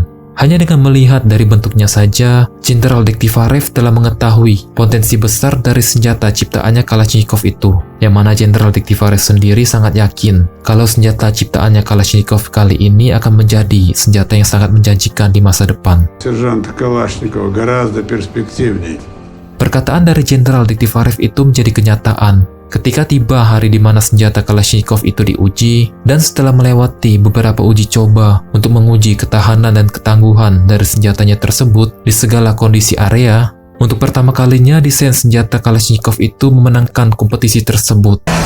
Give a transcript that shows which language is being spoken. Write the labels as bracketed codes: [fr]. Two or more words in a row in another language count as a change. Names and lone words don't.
[id] Hanya dengan melihat dari bentuknya saja, Jenderal Dektivarev telah mengetahui potensi besar dari senjata ciptaannya Kalashnikov itu, yang mana Jenderal Dektivarev sendiri sangat yakin kalau senjata ciptaannya Kalashnikov kali ini akan menjadi senjata yang sangat menjanjikan di masa depan. [ru] Сержант Калашникова гораздо перспективней. [id] Perkataan dari Jenderal Dektivarev itu menjadi kenyataan Ketika tiba hari di mana senjata Kalashnikov itu diuji, dan setelah melewati beberapa uji coba untuk menguji ketahanan dan ketangguhan dari senjatanya tersebut di segala kondisi area, untuk pertama kalinya desain senjata Kalashnikov itu memenangkan kompetisi tersebut.